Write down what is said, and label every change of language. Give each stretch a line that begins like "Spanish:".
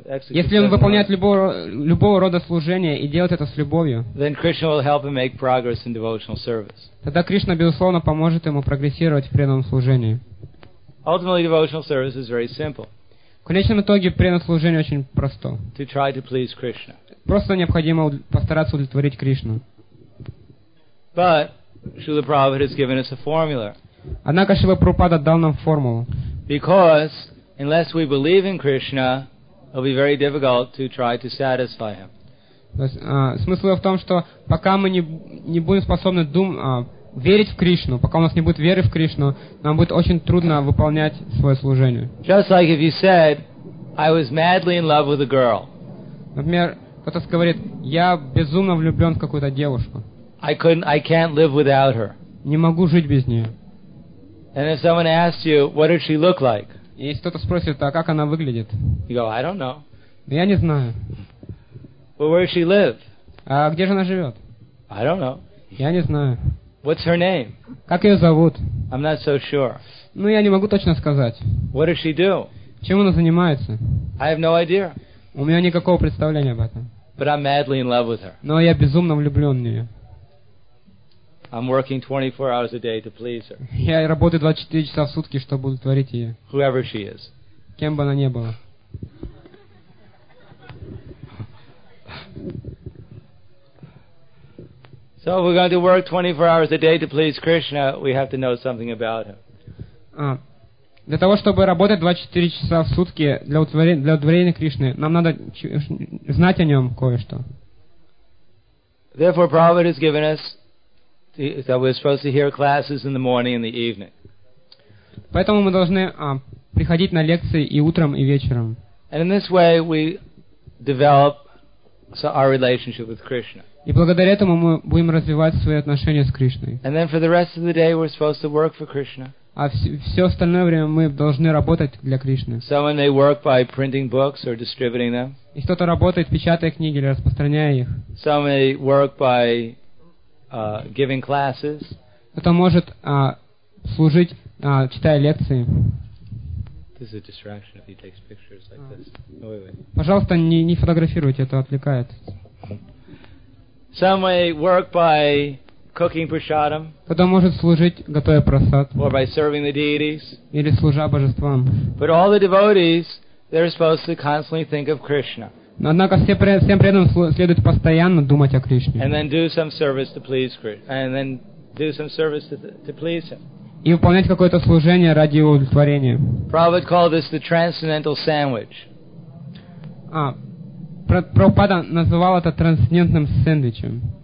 Russian: если он выполняет любого рода служение и делает это с любовью,
English: then Krishna will help him make progress in devotional service.
Russian: Тогда Кришна, безусловно, поможет ему прогрессировать в преданном служении.
English: Ultimately, devotional service is very simple.
Russian: В конечном итоге преданное служение очень просто.
English: To try to please Krishna.
Russian: Просто необходимо постараться удовлетворить Кришну.
English: But Srila Prabhupada has given us a formula.
Russian: Однако Шрила Прабхупада дал нам формулу.
English: Because unless we believe in Krishna, it'll be very difficult to try to satisfy him.
Russian: Смысл в том, что пока мы не будем способны верить в Кришну, пока у нас не будет веры в Кришну, нам будет очень трудно выполнять свое служение.
English: Just like if you said, I was madly in love with a girl.
Russian: Например, кто-то говорит, я безумно влюблен в какую-то девушку.
English: I can't live without her.
Russian: Не могу жить без нее.
English: And if someone asks you, what did she look like?
Russian: И если кто-то спросит, а как она выглядит?
English: You go, I don't know.
Russian: Я не знаю.
English: Well, where does she live?
Russian: А где же она живет?
English: I don't know.
Russian: Я не знаю.
English: What's her name?
Russian: Как ее зовут?
English: I'm not so sure.
Russian: Ну, я не могу точно сказать.
English: What does she do?
Russian: Чем она занимается?
English: I have no idea.
Russian: У меня никакого представления об этом.
English: But I'm madly in love with her.
Russian: Но я безумно влюблен в нее.
English: I'm working 24 hours a day to please her.
Russian: Я работаю 24 часа в сутки, чтобы удовлетворить ее.
English: Whoever she is.
Russian: Кем бы она ни была.
English: So if we're going to work 24 hours a day to please Krishna, we have to know something about him.
Russian: Для того, чтобы работать 24 часа в сутки для удовлетворения Кришны, нам надо знать о нем кое-что.
English: Therefore, Prabhupada has given us that we're supposed to hear classes in the morning and the evening.
Russian: Поэтому мы должны приходить на лекции и утром, и вечером.
English: And in this way, we develop our relationship with Krishna.
Russian: И благодаря этому мы будем развивать свои отношения с Кришной.
English: And then for the rest of the day, we're supposed to work for Krishna.
Russian: А все остальное время мы должны работать для Кришны.
English: Someone may work by printing books or distributing them.
Russian: И кто-то работает, печатая книги или распространяя их.
English: Some may work by giving classes.
Russian: Кто-то может служить, читая лекции.
English: This is a distraction if he takes pictures like this. Wait.
Russian: Пожалуйста, не фотографируйте, это отвлекает.
English: Some may work by cooking prasadam.
Russian: Кто-то может служить, готовя просад.
English: Or by serving the deities.
Russian: Или служа божествам.
English: But all the devotees, they're supposed to constantly think of Krishna.
Russian: Но однако всем преданным следует постоянно думать о Кришне.
English: And then do some service to please Krishna. And then do some service to please him.
Russian: И выполнять какое-то служение ради его удовлетворения.
English: Prabhupada called this the transcendental sandwich.
Russian: Прабхупада называл это трансцендентным сэндвичем.